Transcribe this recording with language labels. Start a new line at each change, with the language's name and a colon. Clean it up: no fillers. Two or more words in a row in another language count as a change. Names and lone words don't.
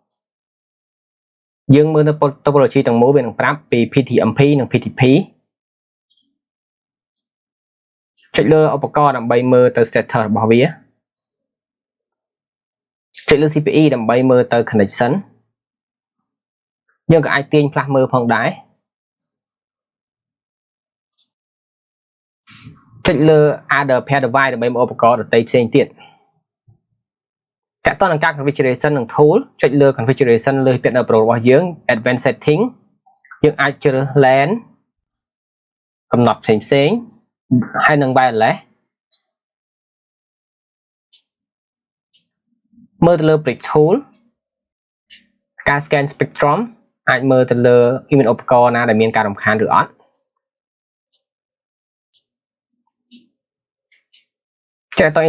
Khmer: យើងមើល topology ទាំងមូលវានឹងប្រាប់ពី PTMP និង PTP ចុចលើឧបករណ៍ដើម្បីមើលទៅ status របស់វា ចុចលើ CPE ដើម្បីមើលទៅ connection យើងក៏អាចទាញផ្លាស់មើលផងដែរចុចលើ
English: other pair device
Khmer: ដើម្បីមើលឧបករណ៍ដទៃផ្សេងទៀតតើតើនឹងការ configuration និង tool ចុចលើ configuration លើ Hit Partner Pro របស់យើង
English: advanced setting
Khmer: យើងអាចជ្រើស LAN កំណត់ផ្សេងៗហើយនឹង wireless មើលទៅលើ
English: bridge tool
Khmer: ការ
English: scan spectrum
Khmer: អាចមើលទៅលើមានឧបករណ៍ណាដែលមានការរំខានឬអត់ចេះតើ